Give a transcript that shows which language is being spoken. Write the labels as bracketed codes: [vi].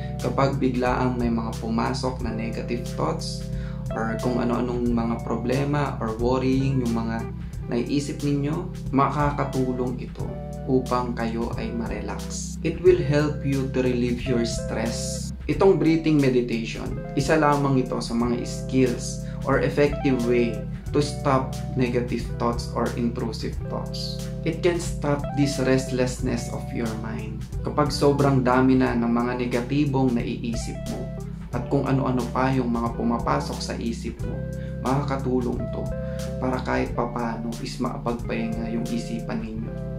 [tl] Kapag biglaang may mga pumasok na negative thoughts or kung ano-anong mga problema or worrying yung mga naiisip ninyo, makakatulong ito upang kayo ay ma-relax. [en] It will help you to relieve your stress. [tl] Itong breathing meditation, isa lamang ito sa mga skills or [en] effective way to stop negative thoughts or intrusive thoughts. It can stop this restlessness of your mind. [tl] Kapag sobrang dami na ng mga negatibong naiisip mo at kung ano-ano pa yung mga pumapasok sa isip mo, makakatulong to para kahit papano is maapagpahinga yung isipan ninyo.